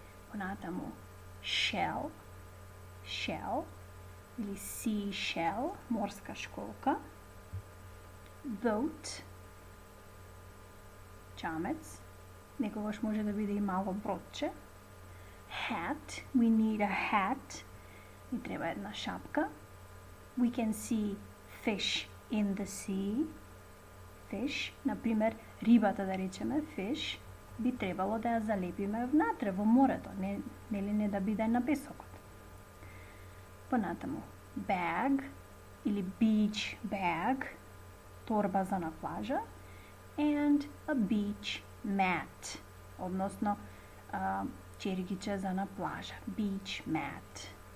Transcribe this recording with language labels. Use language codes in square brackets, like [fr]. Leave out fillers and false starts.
[mk] Понатаму shell, или seashell, морска школка. Boat, чамец, некогаш може да биде и мало бродче. [en] Hat, we need a hat, [mk] ни треба една шапка. [en] We can see fish in the sea. [mk] Fish, например, рибата да речеме, fish, би требало да ја залепиме внатре во морето, не да биде на песокот. Понатаму, bag или beach bag, торба за на плажа, [en] and a beach mat, [mk] односно чергиче за на плажа, beach mat.